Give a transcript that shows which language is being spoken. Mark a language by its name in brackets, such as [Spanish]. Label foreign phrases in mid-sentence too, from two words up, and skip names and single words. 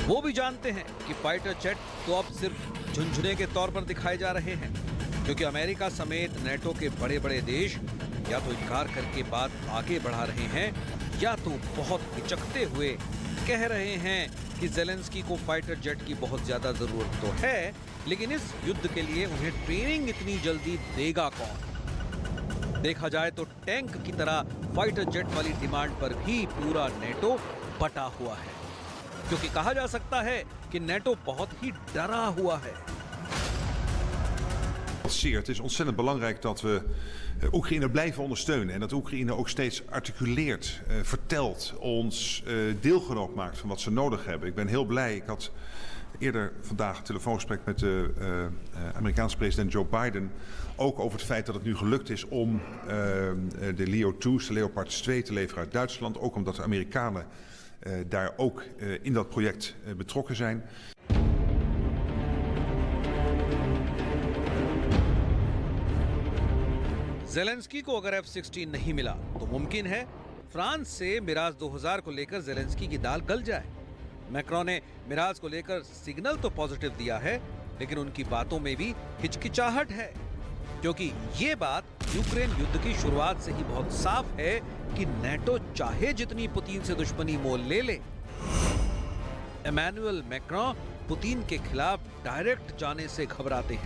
[Hindi] वो भी जानते हैं कि [English] fighter jet [Hindi] तो अब सिर्फ झुंझुने के तौर पर दिखाए जा रहे हैं, क्योंकि अमेरिका समेत नेटो के बड़े बड़े देश या तो इनकार करके बात आगे बढ़ा रहे हैं या तो बहुत हिचकते हुए कह रहे हैं कि ज़ेलेंस्की को [English] fighter jet [Hindi] की बहुत ज्यादा जरूरत तो है, लेकिन इस युद्ध के लिए उन्हें ट्रेनिंग इतनी जल्दी देगा कौन? देखा जाए तो टैंक की तरह [English] fighter jet [Hindi] वाली डिमांड पर भी पूरा नेटो बटा हुआ है, क्योंकि कहा जा सकता है कि नेटो बहुत ही डरा हुआ है। [Dutch] Het is ontzettend belangrijk dat we Oekraïne blijven ondersteunen en dat Oekraïne ook steeds articuleert, vertelt, ons deelgenoot maakt van wat ze nodig hebben. Ik ben heel blij. Ik had Eerder vandaag een telefoongesprek met de Amerikaanse president Joe Biden. Ook over het feit dat het nu gelukt is om de Leo-2's, de Leopards 2, te leveren uit Duitsland. Ook omdat de Amerikanen daar ook in dat project betrokken zijn. [Hindi] जेलेंस्की को अगर F-16 नहीं मिला तो मुमकिन है फ्रांस से मिराज 2000 को लेकर जेलेंस्की की दाल गल जाए। मैक्रों ने मिराज को लेकर सिग्नल तो पॉजिटिव दिया है, लेकिन उनकी बातों में भी हिचकिचाहट है, क्योंकि ये बात यूक्रेन युद्ध की शुरुआत से ही बहुत साफ है कि नेटो चाहे जितनी पुतिन से दुश्मनी मोल ले ले, इमैनुअल मैक्रों पुतिन के खिलाफ डायरेक्ट जाने से घबराते हैं।